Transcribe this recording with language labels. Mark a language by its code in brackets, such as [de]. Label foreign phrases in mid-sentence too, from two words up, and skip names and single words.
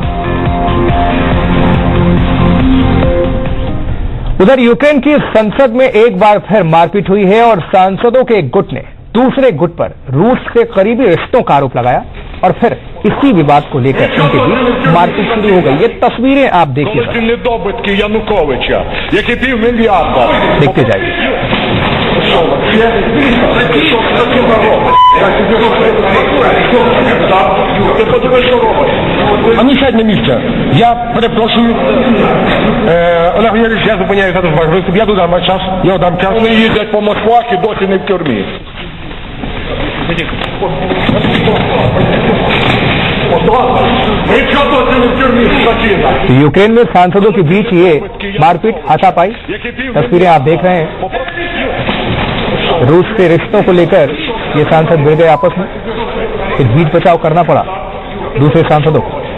[hi] उधर यूक्रेन की संसद में एक बार फिर मारपीट हुई है और सांसदों के एक गुट ने दूसरे गुट पर रूस से करीबी रिश्तों का आरोप लगाया और फिर इसी विवाद को लेकर उनके बीच मारपीट शुरू हो गई। ये तस्वीरें आप देखिए, देखते जाइए। [ru] А ну сядь на месте. [uk] Я перепрошую. Олег Валерійович, я зупиняю зараз ваш виступ. Я додам час. Я дам час. Вони їздять по Москвах і досі не в тюрмі. [hi] यूक्रेन में सांसदों के बीच ये मारपीट हाथापाई तस्वीरें आप देख रहे हैं। रूस से रिश्तों को लेकर ये सांसद भिड़ गए आपस में, फिर बीच बचाव करना पड़ा दूसरे सांसदों को।